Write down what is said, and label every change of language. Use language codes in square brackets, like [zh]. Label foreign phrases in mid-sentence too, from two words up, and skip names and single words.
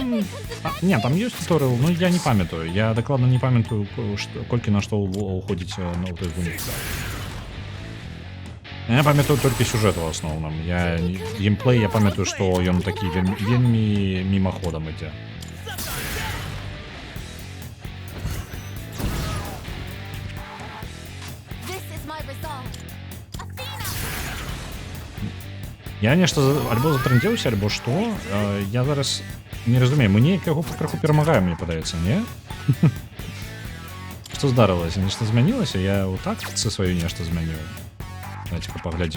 [be] Не, там ёсць туторыял, но я не памятаю. Я дакладна не памятаю, колькі на што уходзіць на той гульні. Я памятаю толькі сюжэт у асноўным. Геймплей, я памятаю, што ён такі вельмі мімаходам ідзе. [en] This is my resolve. Athena! [be] Я нешта альбо затрындзеўся, альбо што. Я зараз не разумею, мы неяк яго крыху перамагаем, мне падаецца, не? Што здарылася? Нешта змянілася? Я ў тактыцы сваёй нешта змяніў. Давайте-ка паглядзім.